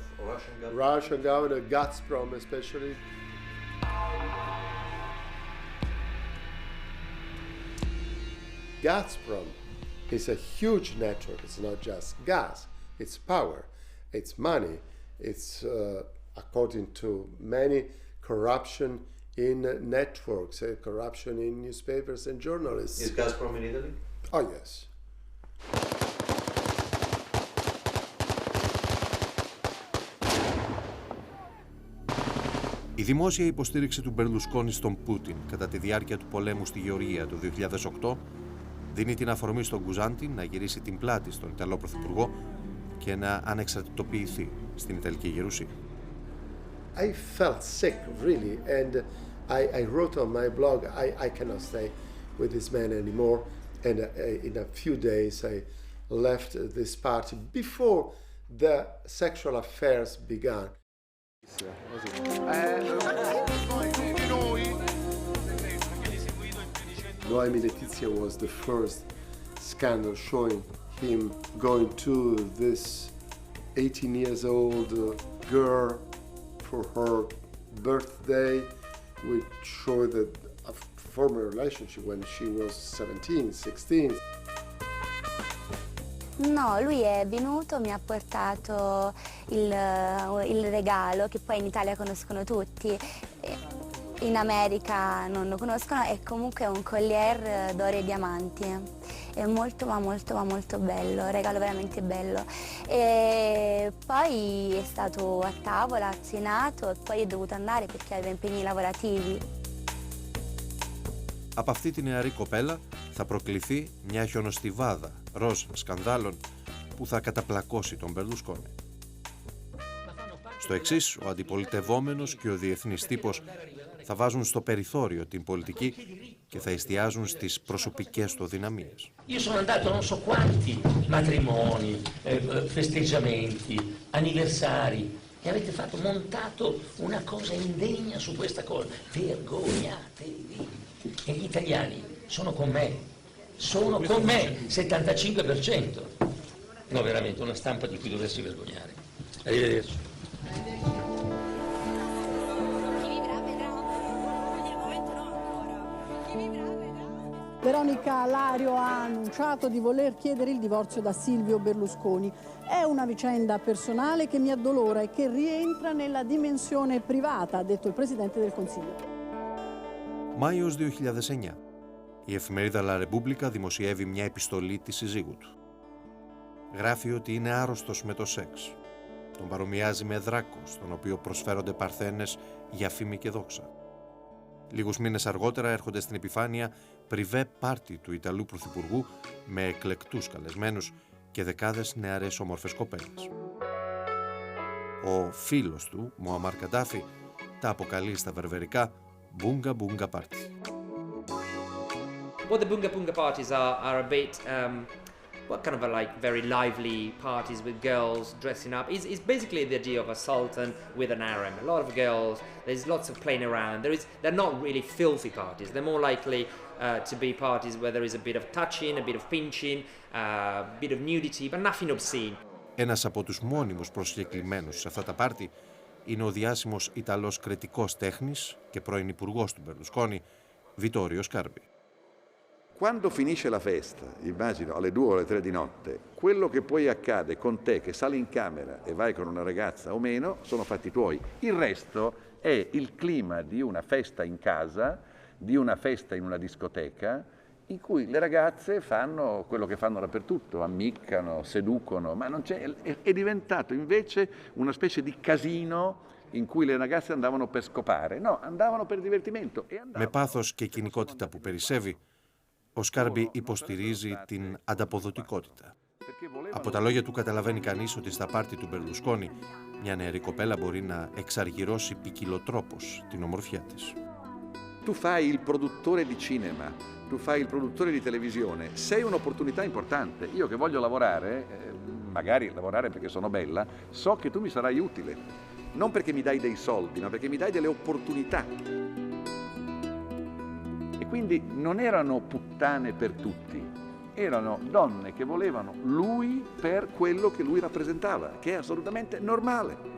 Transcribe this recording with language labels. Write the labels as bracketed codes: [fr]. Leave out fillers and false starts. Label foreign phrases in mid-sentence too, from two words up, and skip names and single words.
[en] Russian government, Gazprom especially. Gazprom is a huge network. It's not just gas, it's power, it's money, it's according to many corruption in networks, corruption in newspapers and journalists. Is Gazprom in Italy? Oh, yes. [el] Η δημόσια υποστήριξη του Μπερλουσκόνι στον Πούτιν κατά τη διάρκεια του πολέμου στη Γεωργία του 2008 δίνει την αφορμή στον Γκουζάντι να γυρίσει την πλάτη στον Ιταλό Πρωθυπουργό και να ανεξαρτητοποιηθεί στην Ιταλική Γερουσία. [en] I felt sick, really, and I wrote on my blog, I cannot stay with this man anymore, and in a few days I left this party before the sexual affairs began. Noemi Letizia was the first scandal showing him going to this 18 years old girl for her birthday, which showed a former relationship when she was 17, 16. [it] No, lui è venuto, mi ha portato il regalo che poi in Italia conoscono tutti, in America non lo conoscono, è comunque un collier d'oro e diamanti. È molto ma molto bello, un regalo veramente bello. E poi è stato a tavola, ha cenato e poi è dovuto andare perché aveva impegni lavorativi. [el] Από αυτή τη νεαρή κοπέλα θα προκληθεί μια χιονοστιβάδα ροζ σκανδάλων που θα καταπλακώσει τον Μπερλουσκόνι. Στο εξής, ο αντιπολιτευόμενος και ο διεθνής τύπος θα βάζουν στο περιθώριο την πολιτική και θα εστιάζουν στις προσωπικές του αδυναμίες. [it] Io sono andato non so quanti matrimoni, festeggiamenti, anniversari e avete montato una cosa indegna su questa cosa. Vergognatevi. E gli italiani sono con me. Sono con me, 75%. No, veramente, una stampa di cui doversi vergognare. Arrivederci. Veronica Lario ha annunciato di voler chiedere il divorzio da Sίλvιο Μπερλουσκόνι. È una vicenda personale che mi addolora e che rientra nella dimensione privata, ha detto il Presidente del Consiglio. [el] Μάιος 2009. Η εφημερίδα La Repubblica δημοσιεύει μια επιστολή της συζύγου του. Γράφει ότι είναι άρρωστος με το σεξ. Τον παρομοιάζει με δράκο, στον οποίο προσφέρονται παρθένες για φήμη και δόξα. Λίγους μήνες αργότερα έρχονται στην επιφάνεια πριβέ πάρτι του Ιταλού Πρωθυπουργού με εκλεκτούς καλεσμένους και δεκάδες νεαρές όμορφες κοπέλες. Ο φίλος του, Μουαμάρ Καντάφι, τα αποκαλεί στα βερβερικά «μπουγκα μπουγκα πάρτι». [en] Well, the bunga bunga parties are a bit, kind of like very lively parties with girls dressing up. It's basically the idea of a sultan with an harem. A lot of girls, there's lots of playing around. They're not really filthy parties. They're more likely to be parties where there is a bit of touching, a bit of pinching, a bit of nudity, but nothing obscene. [el] Ένας από τους μόνιμους προσκεκλημένους σε αυτά τα πάρτι είναι ο διάσημος Ιταλός κριτικός τέχνης και πρώην υπουργός του Μπερλουσκόνι, Vittorio Scarpi. [it] Quando finisce la festa, immagino alle 2 o alle 3 di notte, quello che poi accade con te che sali in camera e vai con una ragazza o meno sono fatti tuoi. Il resto è il clima di una festa in casa, di una festa in una discoteca, in cui le ragazze fanno quello che fanno dappertutto, ammiccano, seducono, ma non c'è, è diventato invece una specie di casino in cui le ragazze andavano per scopare. No, andavano per divertimento. [el] Με πάθος και κοινικότητα που περισσεύει, ο Σκάρμπι υποστηρίζει την ανταποδοτικότητα. Από τα λόγια του καταλαβαίνει κανείς ότι στα πάρτι του Μπερλουσκόνι μια νεαρή κοπέλα μπορεί να εξαργυρώσει ποικιλοτρόπως την ομορφιά της. [it] Tu fai il produttore di cinema, tu fai il produttore di televisione, sei un'opportunità importante. Io che voglio lavorare, magari lavorare perché sono bella, so che tu mi sarai utile. Non perché mi dai dei soldi, ma perché mi dai delle opportunità. E quindi non erano puttane per tutti, erano donne che volevano lui per quello che lui rappresentava, che è assolutamente normale.